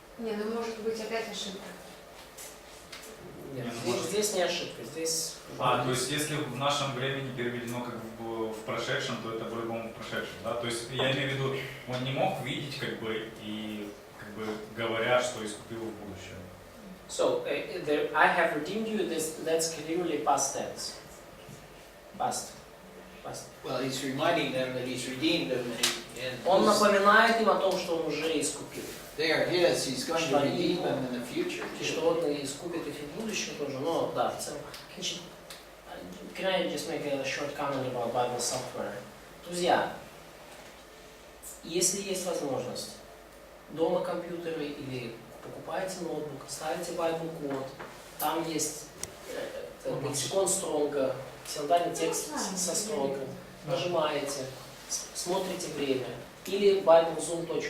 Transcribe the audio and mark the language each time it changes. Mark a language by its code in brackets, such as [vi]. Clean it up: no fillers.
[ru] Не, ну может быть опять ошибка. Нет, Не, здесь не ошибка, здесь... То есть если в нашем времени переведено как в прошедшем, то это по-любому в прошедшем, да? То есть я имею в виду, он не мог видеть и говоря, что искупил в будущем. [en] So, I have redeemed you, that's clearly past tense. Past. Well, he's reminding them that he's redeemed them, and [ru] Он напоминает им о том, что он уже искупил. [en] they are his. He's going to redeem them in the future [ru] И [en] too. [ru] что он искупит их в будущем тоже. Но да, в целом. Can I just make a short comment about Bible software? Друзья, если есть возможность, дома компьютеры или покупаете ноутбук, ставите Bible код, там есть лексикон Стронга, синодальный текст со Стронга, нажимаете, смотрите время, или biblezoom.ru.